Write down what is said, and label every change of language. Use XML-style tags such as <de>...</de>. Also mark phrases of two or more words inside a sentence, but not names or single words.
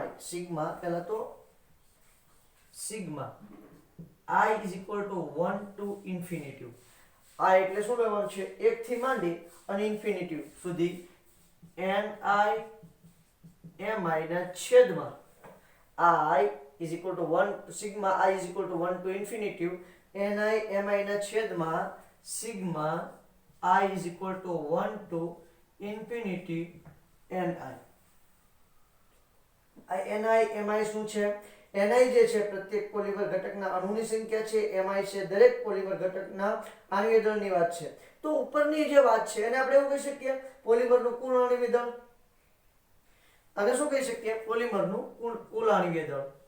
<en>sigma</en> <gu>પહેલા તો</gu> <en>sigma I is equal to 1 to infinity.</en> <gu>આ એટલે શું લેવાનું છે? 1 થી માંડી અને ઇન્ફિનિટી સુધી NIMI ના છેદમાં</gu> <en>I is equal to 1, sigma I is equal to 1 to infinity</en> <gu>NIMI ના છેદમાં</gu> <en>sigma I is equal to 1 to infinity NI.</en> <gu>NIMI શું છે? NI જે છે પ્રત્યેક પોલિમર ઘટકના અણુની સંખ્યા છે, MI છે દરેક પોલિમર ઘટકના આણ્વીય દળની વાત છે. તો ઉપરની જે વાત છે એને આપણે એવું કહી શકીએ પોલિમરનું કુલ આણ્વીય દળ. અને શું કહી શકીએ? પોલિમરનું કુલ આણ્વીય દળ.</gu>